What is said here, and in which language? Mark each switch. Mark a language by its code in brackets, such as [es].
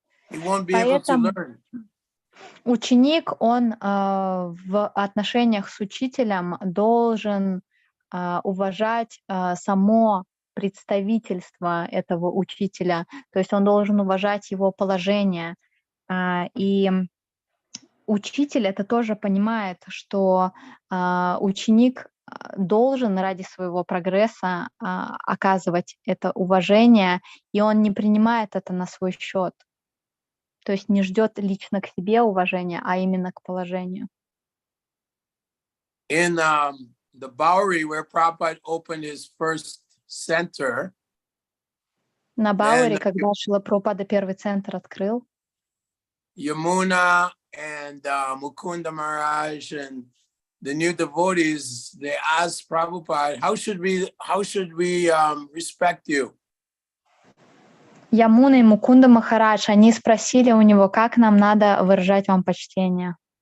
[en] He won't be able to learn. [ru] Ученик, он в отношениях с учителем должен уважать само представительство этого учителя, то есть он должен уважать его положение. И учитель это тоже понимает, что ученик должен ради своего прогресса оказывать это уважение, и он не принимает это на свой счет. То есть не ждет лично к себе уважения, а именно к положению. [en] In the Bowery where Prabhupada opened his first center. [ru] На Бауэре, [en] Then- [ru] когда Шрила Прабхупада первый центр открыл, [en] Yamuna and Mukunda Maharaj and the new devotees, they asked Prabhupada, how should we respect you? [ru] Ямуна и Мукунда Махарадж, они спросили у него, как нам надо выражать вам почтение.